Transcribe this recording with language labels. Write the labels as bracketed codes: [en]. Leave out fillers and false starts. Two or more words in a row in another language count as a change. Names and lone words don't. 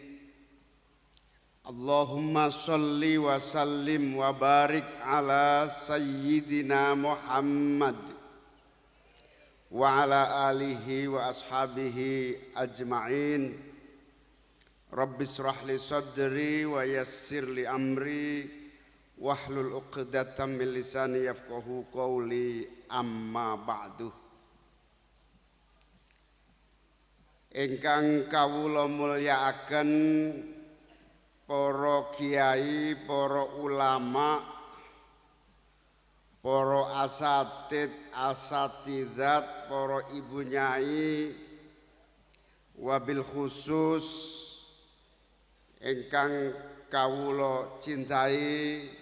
[ar] اللهم صل وسلم وبارك على سيدنا محمد وعلى آله وأصحابه أجمعين. رب اشرح لي صدري ويسر لي أمري واحلل عقدة من لساني يفقهوا قولي، أما بعد. [jv] Ingkang kawula mulyakaken para kiai, para ulama, para asatid, asatidzat, para ibu nyai, [ar] وبالخصوص [jv] ingkang kawula cintai,